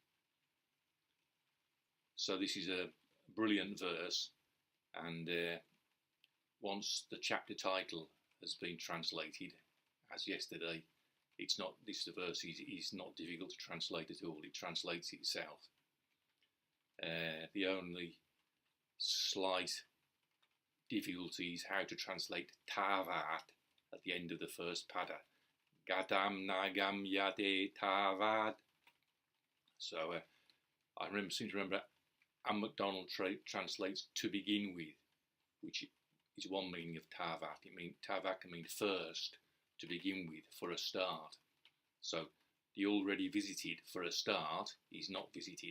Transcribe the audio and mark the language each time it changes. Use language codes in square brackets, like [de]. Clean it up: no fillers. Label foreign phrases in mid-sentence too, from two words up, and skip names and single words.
[en] So this is a brilliant verse, and once the chapter title has been translated, as yesterday, this verse is not difficult to translate at all. It translates itself. The only slight difficulty is how to translate tāvad at the end of the first pada. [sa] Gataṁ na gamyate tāvad. [en] So I seem to remember Anne MacDonald translates to begin with, which is one meaning of tāvad. Tāvad can mean first, to begin with, for a start. So the already visited for a start is not visited.